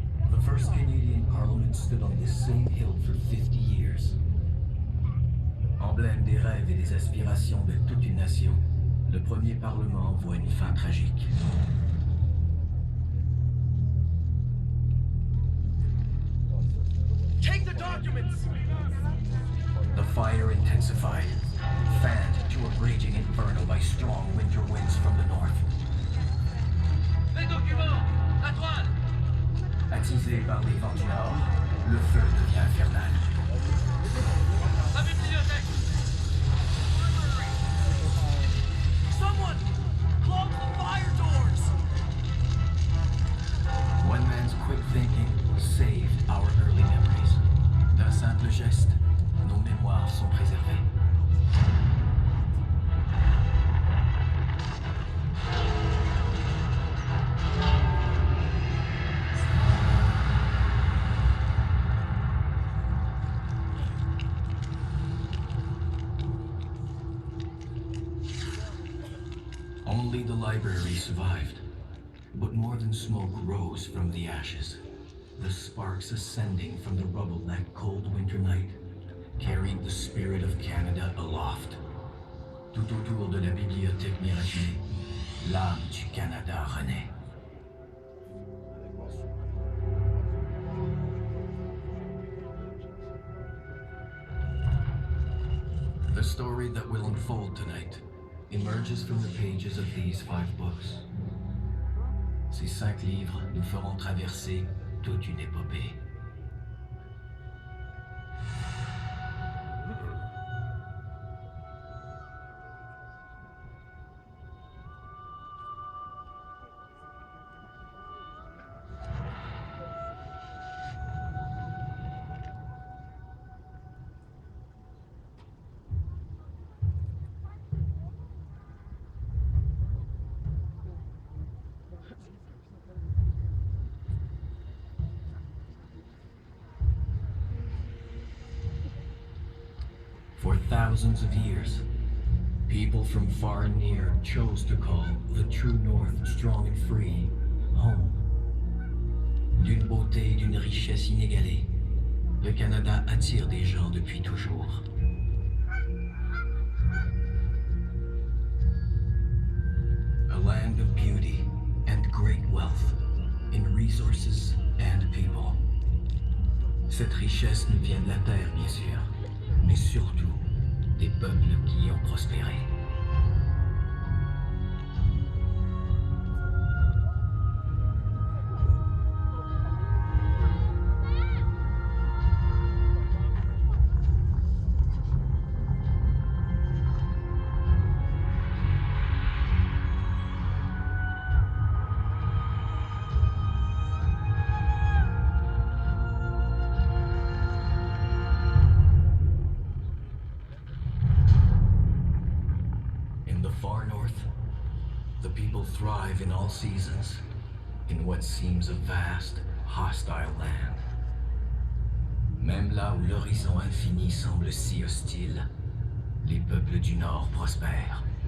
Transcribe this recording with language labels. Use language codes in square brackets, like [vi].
[en] The first Canadian Parliament stood on this same hill for 50 years. [fr] Emblème des rêves et des aspirations de toute une nation, le premier Parlement voit une fin tragique. [en] Take the documents! The fire intensified, fanned to a raging inferno by strong winter winds from the north. [fr] Les documents! La toile! Attisé par les vents du nord, le feu devient infernal. La bibliothèque! [en] Someone! Close the fire doors! One man's quick thinking saved our early memories. [fr] D'un simple geste, nos mémoires sont préservées. [en] Only the library survived, but more than smoke rose from the ashes. The sparks ascending from the rubble that cold winter night carried the spirit of Canada aloft. [fr] Tout autour de la bibliothèque miraculée, l'âme du Canada renaît. [en] The story that will unfold tonight emerges from the pages of these 5 books. [fr] Ces 5 livres nous feront traverser toute une épopée. [en] For thousands of years, people from far and near chose to call the true North, strong and free, home. [fr] D'une beauté et d'une richesse inégalée, le Canada attire des gens depuis toujours. [en] A land of beauty and great wealth, in resources and people. [fr] Cette richesse nous vient de la terre, bien sûr, mais surtout des peuples qui y ont prospéré. [en] Far north, the people thrive in all seasons, in what seems a vast, hostile land. [fr] Même là où l'horizon infini semble si hostile, les peuples du Nord prospèrent.